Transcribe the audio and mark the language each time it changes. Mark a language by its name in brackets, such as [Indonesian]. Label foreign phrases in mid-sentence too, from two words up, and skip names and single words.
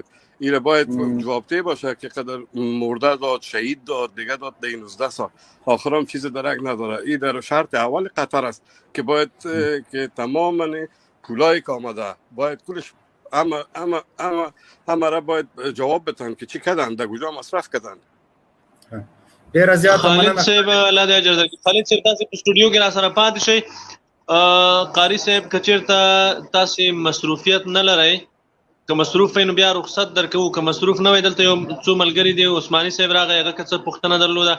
[Persian] ایره باید جوابده باشه که قدر مرده داد، شهید داد، دیگه داد در 19 سال آخرام چیز درک نداره. این در شرط اول قطر است که باید که تمام پولایی که آمده باید کلش همه را باید جواب بدن که چی کردن، در کجا مصرف کردن. [Pashto] ډیر زیات خالد صاحب الله دې اجر درکړي. خالد صاحب تاسو په سټوډیو کې را سره پاتې شئ. قاری صاحب که چېرته تاسې مصروفیت نه لرئ، که مصروف وئ نو بیا رخصت درکوو، که مصروف نه وئ دلته یو څو ملګري دي، عثماني صاحب راغی هغه که څه پوښتنه درلوده.